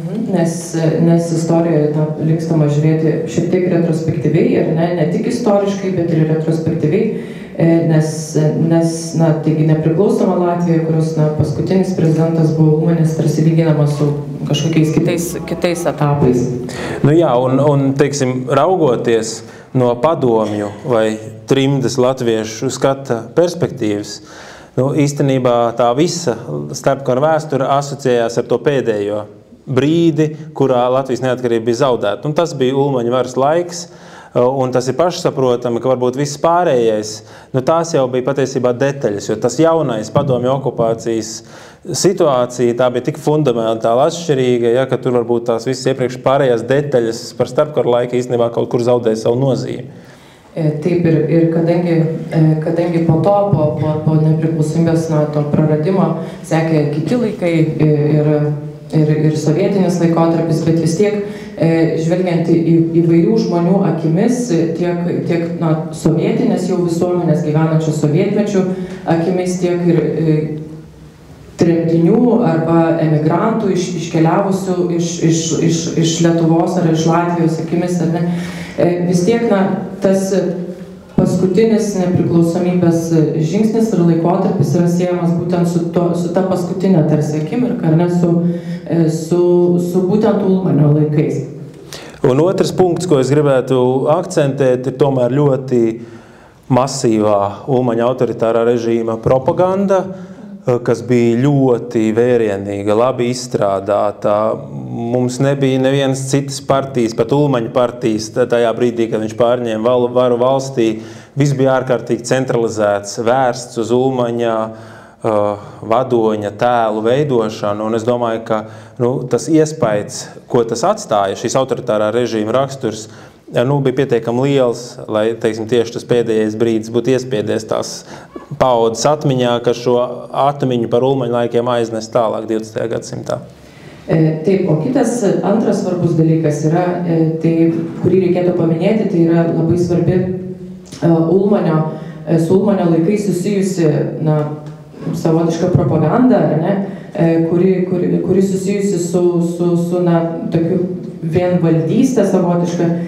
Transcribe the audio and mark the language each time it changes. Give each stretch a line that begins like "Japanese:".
Lithuanian: Nes istorijoje linkstama žiūrėti šiek tiek retrospektyviai, ir ne tik istoriškai, bet ir retrospektyviai, nes taigi nepriklausoma Latvija, kurios paskutinis prezidentas buvo Ulmanis, tarsi lyginama su kažkokiais kitais etapais.
Latvian: Jā, un teiksim, raugoties no padomju vai trimdas latviešu skata perspektīvas, īstenībā tā visa starpkara vēsture asociējās ar to pēdējo brīdi, kurā Latvijas neatkarība bija zaudēta. Un tas bija Ulmaņa varas laiks, un tas ir pašsaprotami, ka varbūt viss pārējais, tās jau bija patiesībā detaļas, jo tas jaunais padomju okupācijas situācija, tā bija tik fundamentāli atšķirīga, ka tur varbūt tās visas iepriekš pārējās detaļas par starpkaru laiku īstenībā kaut kur zaudēja savu nozīmi.
Lithuanian: Taip, ir kadangi po to, po nepriklausomybės to praradimo, sekė kiti laikai ir sovietinis laikotarpis, bet vis tiek žvelgiant įvairių žmonių akimis, tiek sovietinės jau visuomenės gyvenančių sovietmečių akimis, tiek ir tremtinių arba emigrantų iškeliavusių iš Lietuvos ar iš Latvijos akimis, ar ne, vis tiek tas paskutinis nepriklausomybės žingsnis ir laikotarpis yra siejamas būtent su ta paskutinė tarsi akimirka, ar ne, su būtent Ulmanio laikais.
Latvian: Un otrs punkts, ko es gribētu akcentēt, ir tomēr ļoti masīvā Ulmaņa autoritārā režīma propaganda, kas bija ļoti vērienīga, labi izstrādāta. Mums nebija nevienas citas partijas, pat Ulmaņa partijas, tajā brīdī, kad viņš pārņēma varu valstī. Viss bija ārkārtīgi centralizēts, vērsts uz Ulmaņa vadoņa tēlu veidošanu, un es domāju, ka tas iespējas, ko tas atstāja, šīs autoritārā režīma raksturs, bija pietiekami liels, lai, teiksim, tieši tas pēdējais brīdis būtu iespiedies tās paudzes atmiņā, ka šo atmiņu par Ulmaņa laikiem aiznes tālāk 20. gadsimtā.
Lithuanian: Taip, o kitas antras svarbus dalykas yra, tai, kurį reikėtų paminėti, tai yra labai svarbi su Ulmanio laikais susijusi savotiška propaganda, kuri susijusi su tokiu vienvaldystė savotiška.